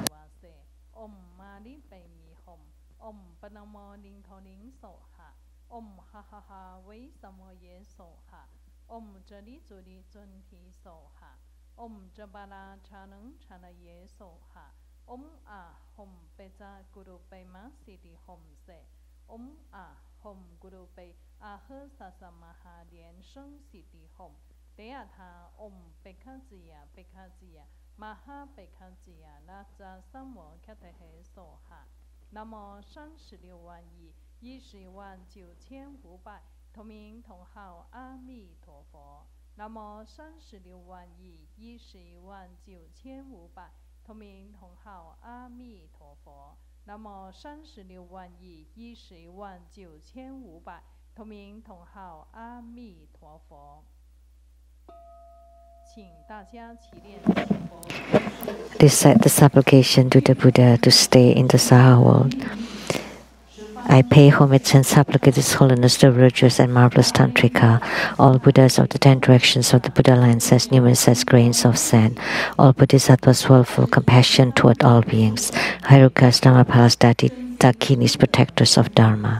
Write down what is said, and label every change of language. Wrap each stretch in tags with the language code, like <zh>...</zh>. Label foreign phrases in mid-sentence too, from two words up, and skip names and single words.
<sa>Om Mari Pai Mi Hom. Om Panamo Ning Tho Ning So Ha. Om Ha Ha Ha Wei Samo Ye So Ha. Om Jali Juli Jun Hi So Ha. Om Jabala Chanang Chana Ye So Ha. Om A Hom Peja Guru Pai Ma Siti Hom Se. Om A Hom Guru Pai Aha Sasa Maha Lian-Sheng Siti Hom. Deya Tha Om Pekhajiya Pekhajiya Maha Pekhajiya Raja Samo Katahe So Ha. Namo</sa> <zh>36 万亿11万9500同名同号阿弥陀佛。</zh> <sa>Namo</sa> <zh>36万亿11万9500同名同号阿弥陀佛。</zh> <sa>Namo</sa> <zh>36万亿11万9500同名同号阿弥陀佛。</zh> <en>Recite the supplication to the Buddha to stay in the Saha world. I pay homage and supplicate His Holiness the virtuous and marvelous Tantrika, all Buddhas of the 10 directions of the Buddha lands as numerous as grains of sand, all Bodhisattvas well full compassion toward all beings, Hairukas, Dhammapalas, Dakinis, protectors of Dharma.</en>